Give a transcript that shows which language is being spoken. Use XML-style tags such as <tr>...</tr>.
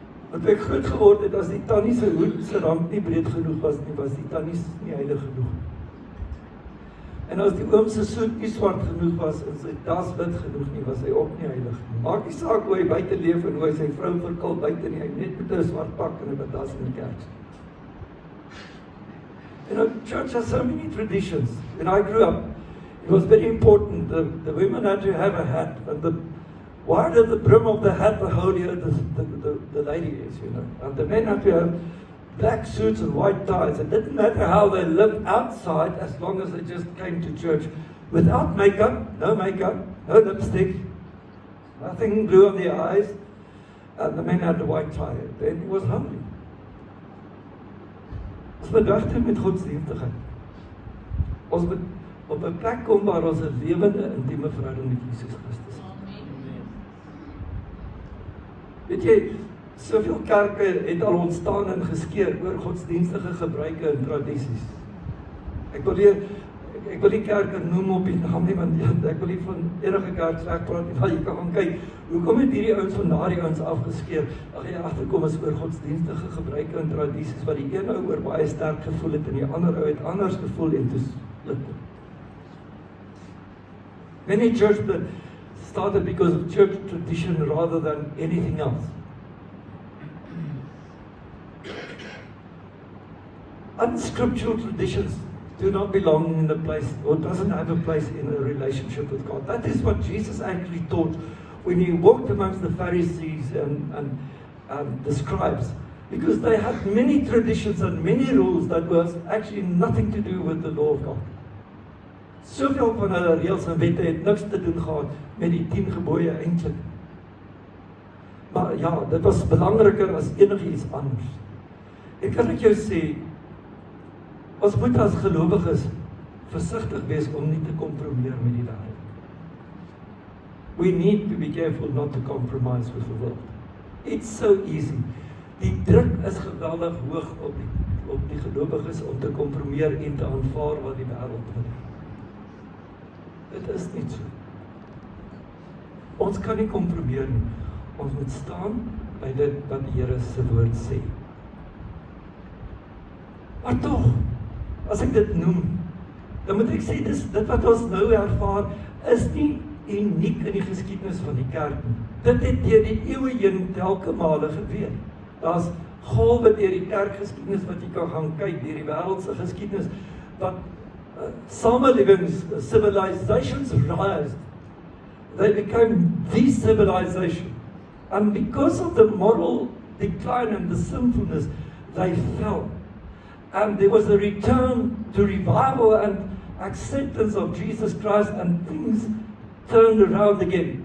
<af>Want ek groot geword het, as die tannie se hoed se rand nie breed genoeg was nie, was die tannie nie heilig genoeg. En as die oom se soet nie swart genoeg was, en sy das wit genoeg nie, was hy ook nie heilig nie. Maak nie saak hoe hy buite leef en hoe hy sy vrou verkil buite nie, hy net met 'n swart pak en 'n das in die kerk.</af> <en>Church has so many traditions. When I grew up, it was very important. The women had to have a hat, and the wider the brim of the hat, the holier the lady is, And the men had to have black suits and white ties. It didn't matter how they lived outside as long as they just came to church without makeup, no lipstick, nothing blue on the eyes. And the men had the white tie. Then he was hungry.</en> <af>Ons moet wegdoen met godsdienstigheid. Ons moet op 'n plek kom waar ons 'n lewende, intieme verhouding met Jesus Christus het. Weet jy, soveel kerke het al ontstaan en geskeur oor godsdienstige gebruike en tradisies. Ek wil die kerke noem op die naam nie, want ek wil nie van enige kerk sleg praat nie, maar jy kan gaan kyk, hoekom het hierdie ouens van daardie ouens afgeskeur? Ag jy agterkom is oor godsdienstige gebruike en tradisies, wat die een ou oor baie sterk gevoel het, en die ander ou het anders gevoel, en toe split.</af> <en>Many churches that started because of church tradition rather than anything else. Unscriptural traditions do not belong in the place, or doesn't have a place in a relationship with God. That is what Jesus actually taught when he walked amongst the Pharisees and the scribes, because they had many traditions and many rules that was actually nothing to do with the law of God.</en> <af>Soveel van hulle reëls en wette het niks te doen gehad met die 10 gebooie eintlik. Maar ja, dit was belangriker as enigiets anders. Ek kan ek jou sê, ons moet as gelowiges versigtig wees om nie te kompromieer met die wêreld.</af> <en>We need to be careful not to compromise with the world. It's so easy.</en> <af>Die druk is geweldig hoog op die gelowiges om te kompromieer en te aanvaar wat die wêreld wil. Dit is nie so. Ons kan nie kompromieer nie. Ons moet staan by dit wat die Here se woord sê. Maar tog, as ek dit noem, dan moet ek sê, dit wat ons nou ervaar, is nie uniek in die geskiedenis van die kerk nie. Dit het deur die eeue heen telke male gebeur. Daar's golwe deur die kerkgeskiedenis wat jy kan gaan kyk, deur die wêreldse geskiedenis, wat samelewings,</af> <en>civilizations rise. They became the civilization. And because of the moral decline and the sinfulness, they fell. And there was a return to revival and acceptance of Jesus Christ, and things turned around again.</en>